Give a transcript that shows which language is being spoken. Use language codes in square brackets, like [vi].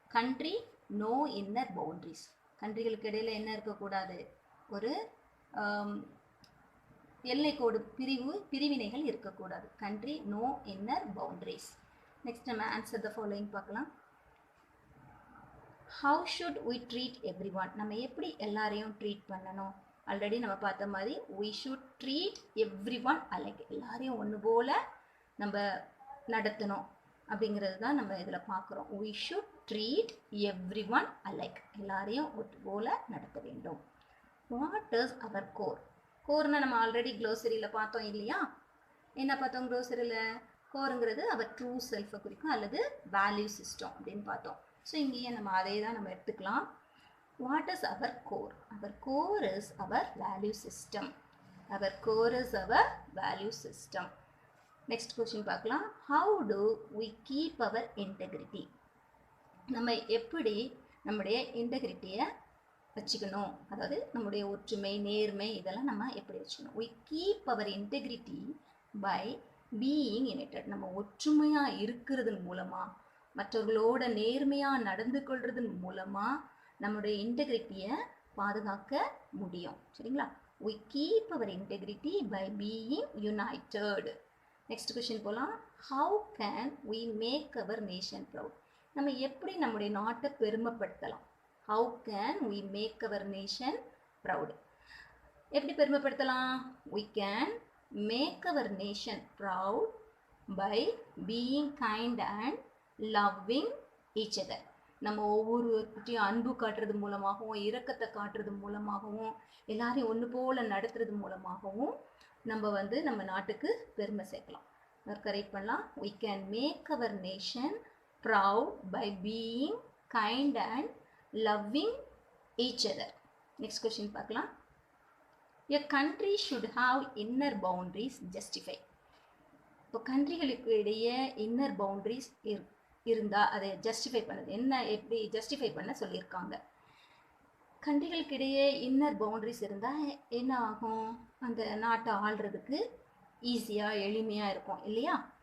[en] Country, no inner boundaries. [ta] கண்ட்ரிகளுக்கு இடையில் என்ன இருக்கக்கூடாது, ஒரு எல்லைக்கோடு பிரிவினைகள் இருக்கக்கூடாது. [en] Country, no inner boundaries. Next நம்ம answer the following பார்க்கலாம். How should we treat everyone. [ta] நம்ம எப்படி எல்லாரையும் ட்ரீட் பண்ணணும்? [en] already [ta] நம்ம பார்த்த மாதிரி [en] we should treat everyone alike. [ta] எல்லாரையும் ஒன்று போல் நம்ம நடத்தணும் அப்படிங்கிறது தான் நம்ம இதில் பார்க்குறோம். [en] we should treat everyone alike. [ta] எல்லாரையும் ஒன்று போல் நடத்த வேண்டும். [en] what is our core? [ta] கோர்னா நம்ம ஆல்ரெடி க்ளோசரியில் பார்த்தோம் இல்லையா? என்ன பார்த்தோம் க்ளோசரியில்? கோருங்கிறது அவர் ட்ரூ செல்ஃபை குறிக்கும் அல்லது வேல்யூ சிஸ்டம் அப்படின்னு பார்த்தோம். ஸோ இங்கேயே நம்ம அதே தான் நம்ம எடுத்துக்கலாம். [en] What is our core? Our core is our value system. Our core is our value system. Next question பார்க்கலாம். How do we keep our integrity? [ta] நம்ம எப்படி நம்முடைய இன்டெகிரிட்டியை வச்சுக்கணும், அதாவது நம்முடைய ஒற்றுமை, நேர்மை இதெல்லாம் நம்ம எப்படி வச்சுக்கணும்? [en] We keep our integrity by being united. [ta] நம்ம ஒற்றுமையாக இருக்கிறதன் மூலமாக, மற்றவர்களோட நேர்மையாக நடந்து கொள்றதன் மூலமாக நம்முடைய இன்டெகிரிட்டியை பாதுகாக்க முடியும். சரிங்களா? [en] we keep our integrity by being united. Next question போகலாம். how can we make our nation proud? [ta] நம்ம எப்படி நம்முடைய நாட்டை பெருமைப்படுத்தலாம்? [en] how can we make our nation proud? [ta] எப்படி பெருமைப்படுத்தலாம்? [en] we can make our nation proud by being kind and loving each other. [ta] நம்ம ஒவ்வொருவர்கிட்டையும் அன்பு காட்டுறது மூலமாகவும், இரக்கத்தை காட்டுறது மூலமாகவும், எல்லாரையும் ஒன்று போல் நடத்துறது மூலமாகவும் நம்ம வந்து நம்ம நாட்டுக்கு பெருமை சேர்க்கலாம். கரெக்ட் பண்ணலாம். [en] we can make our nation proud by being kind and loving each other. next question பார்க்கலாம். a country should have inner boundaries justify. [ta] இப்போ கண்ட்ரிகளுக்கு இடையே இன்னர் பவுண்ட்ரிஸ் இருந்தால் அதை ஜஸ்டிஃபை பண்ணது என்ன, எப்படி ஜஸ்டிஃபை பண்ண சொல்லியிருக்காங்க? கண்ட்ரிகளுக்கு இடையே இன்னர் பவுண்ட்ரிஸ் இருந்தால் என்ன ஆகும்? அந்த நாட்டை ஆள்றதுக்கு ஈஸியாக எளிமையாக இருக்கும் இல்லையா?